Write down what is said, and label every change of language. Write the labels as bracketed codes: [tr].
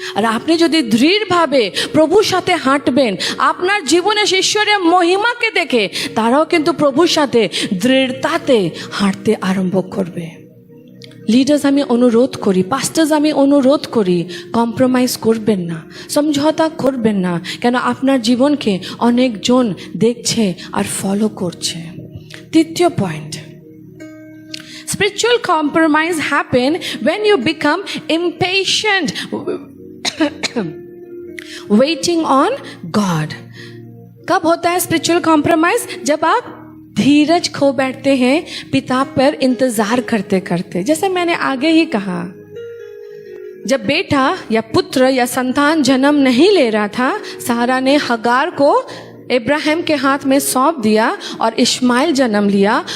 [bn] আর আপনি যদি দৃঢ়ভাবে প্রভুর সাথে হাঁটবেন, আপনার জীবনে ঈশ্বরের মহিমাকে দেখে তারাও কিন্তু প্রভুর সাথে দৃঢ়তাতে হাঁটতে আরম্ভ করবে। লিডার্স আমি অনুরোধ করি, পাস্টার্স আমি অনুরোধ করি, কম্প্রোমাইজ করবেন না, সমঝোতা করবেন না। কেন আপনার জীবনকে অনেকজন দেখছে আর ফলো করছে। তৃতীয় point, [en] spiritual compromise happen when you become impatient waiting on God। [hi] कब होता है स्पिरिचुअल कॉम्प्रोमाइज? जब आप धीरज खो बैठते हैं पिता पर इंतजार करते करते। जैसे मैंने आगे ही कहा, जब बेटा या पुत्र या संतान जन्म नहीं ले रहा था, सारा ने हगार को इब्राहिम के हाथ में सौंप दिया और इस्माइल जन्म लिया।